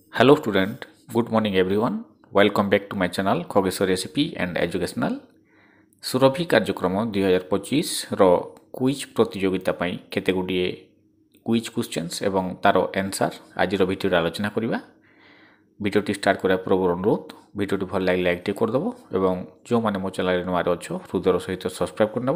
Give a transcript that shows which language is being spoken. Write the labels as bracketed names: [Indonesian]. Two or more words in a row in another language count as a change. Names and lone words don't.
[English] Hello student, good morning everyone. Welcome back to my channel Khogeshwar Recipe and Educational. [Odia] ସୁରଭି କାର୍ଯ୍ୟକ୍ରମ 2025 ର କୁଇଜ୍ ପ୍ରତିଯୋଗିତା ପାଇଁ କେତେ ଗୁଡ଼ିଏ [English] quiz questions [Odia] ଏବଂ ତାର ଆନ୍ସର ଆଜିର ଭିଡ଼ିଓରେ ଆଲୋଚନା କରିବା। ଭିଡ଼ିଓଟି ଷ୍ଟାର୍ଟ କରିବା ପୂର୍ବରୁ ଅନୁରୋଧ ଭିଡ଼ିଓଟି ଭଲ ଲାଗିଲେ ଲାଇକ୍ଟି କରିଦେବ ଏବଂ ଯେଉଁମାନେ ମୋ ଚ୍ୟାନେଲରେ ନୂଆରେ ଅଛ ହୃଦୟର ସହିତ ସବସ୍କ୍ରାଇବ୍ କରିନେବ।